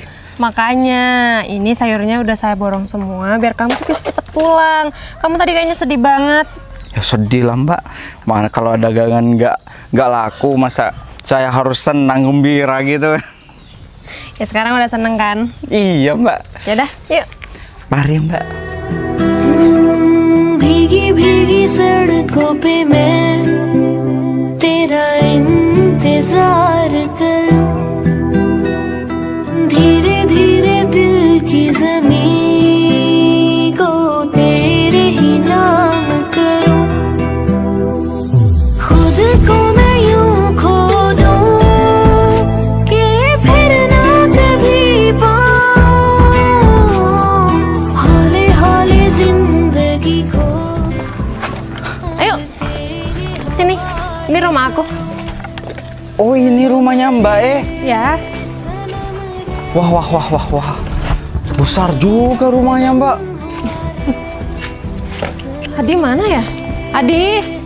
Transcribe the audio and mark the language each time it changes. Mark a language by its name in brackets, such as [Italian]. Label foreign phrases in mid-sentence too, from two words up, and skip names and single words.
[Indonesian] Makanya ini sayurnya udah saya borong semua biar kamu tuh bisa cepet pulang. Kamu tadi kayaknya sedih banget. Ya sedih lah Mbak. Mana kalau dagangan nggak laku, masa saya harus senang gembira gitu? Ya sekarang udah seneng kan? Iya Mbak. Yaudah, yuk. Mari Mbak. [Hindi] भीगी भीगी सड़कों पे मैं तेरा इंतजार करूं, धीरे धीरे दिल की ज़मीं को तेरे ही नाम करूं, खुद को मैं यूं खो दूं कि फिर ना कभी पाऊं, हौले हौले जिंदगी को। [Indonesian] Ayo, sini. Ini rumah aku. Oh ini rumahnya Mbak Ya. Wah. Besar juga rumahnya Mbak. Adi mana ya? Adi.